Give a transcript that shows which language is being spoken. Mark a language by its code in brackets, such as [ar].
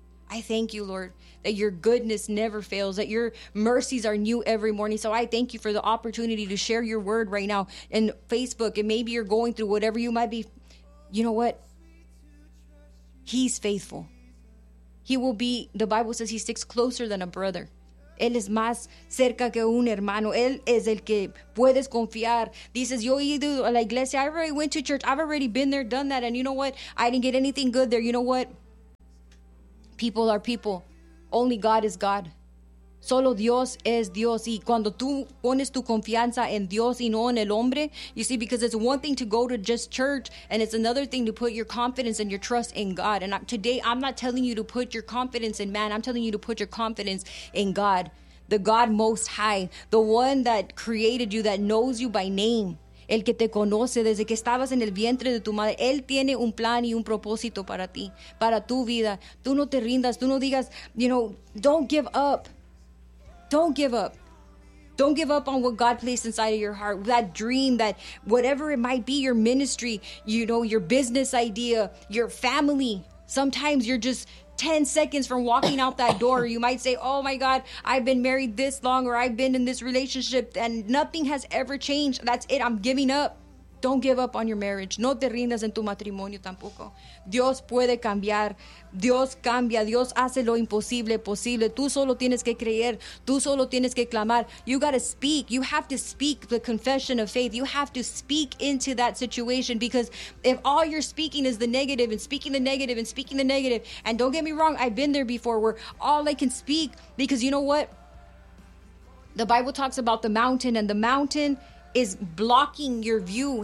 [en] I thank you, Lord, that your goodness never fails, that your mercies are new every morning. So I thank you for the opportunity to share your word right now in Facebook. And maybe you're going through whatever you might be. You know what? He's faithful. He will be, the Bible says he sticks closer than a brother. [es] Él es más cerca que un hermano. Él es el que puedes confiar. Dices, yo he ido a la iglesia. [en] I already went to church. I've already been there, done that. And you know what? I didn't get anything good there. You know what? People are people. Only God is God. [es] Solo Dios es Dios. Y cuando tú pones tu confianza en Dios y no en el hombre, [en] you see, because it's one thing to go to just church, and it's another thing to put your confidence and your trust in God. And today, I'm not telling you to put your confidence in man. I'm telling you to put your confidence in God, the God Most High, the one that created you, that knows you by name. [es] El que te conoce desde que estabas en el vientre de tu madre. Él tiene un plan y un propósito para ti, para tu vida. Tú no te rindas. Tú no digas, [en] you know, don't give up. Don't give up. Don't give up on what God placed inside of your heart. That dream, that whatever it might be, your ministry, you know, your business idea, your family. Sometimes you're just 10 seconds from walking out that door. You might say, oh my God, I've been married this long, or I've been in this relationship and nothing has ever changed. That's it. I'm giving up. Don't give up on your marriage. [es] No te rindas en tu matrimonio tampoco. Dios puede cambiar. Dios cambia. Dios hace lo imposible posible. Tú solo tienes que creer. Tú solo tienes que clamar. [en] You got to speak. You have to speak the confession of faith. You have to speak into that situation, because if all you're speaking is the negative and speaking the negative and speaking the negative, and don't get me wrong, I've been there before where all I can speak, because you know what? The Bible talks about the mountain, and the mountain is blocking your view.